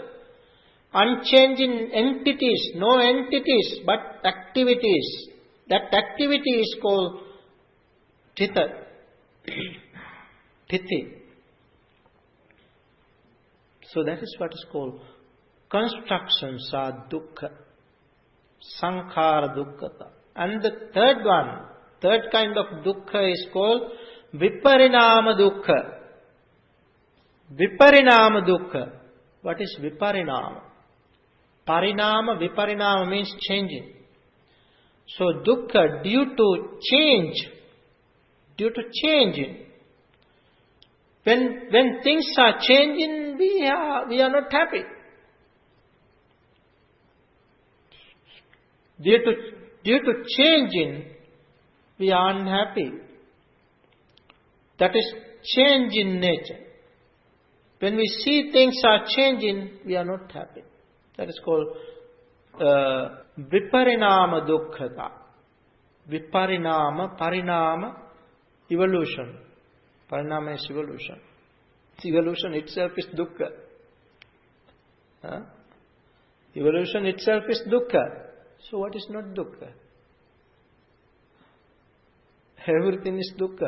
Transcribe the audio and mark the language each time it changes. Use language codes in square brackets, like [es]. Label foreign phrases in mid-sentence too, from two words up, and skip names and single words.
[en] Unchanging entities, no entities, but activities. That activity is called Thita. Thiti. So that is what is called constructions are dukkha. [pi] Sankhara dukkhata. [en] And the third kind of dukkha is called [pi] viparinama dukkha. Viparinama dukkha. [en] What is viparinama? [pi] Parinama, viparinama [en] means changing. So dukkha, due to changing. When things are changing, we are not happy. Due to changing, we are unhappy. That is change in nature. When we see things are changing, we are not happy. That is called [pi] viparinama dukkhata. Viparinama, parinama, [en] evolution. Parinama is evolution. Evolution itself is dukkha. Evolution itself is dukkha. So what is not dukkha? Everything is dukkha.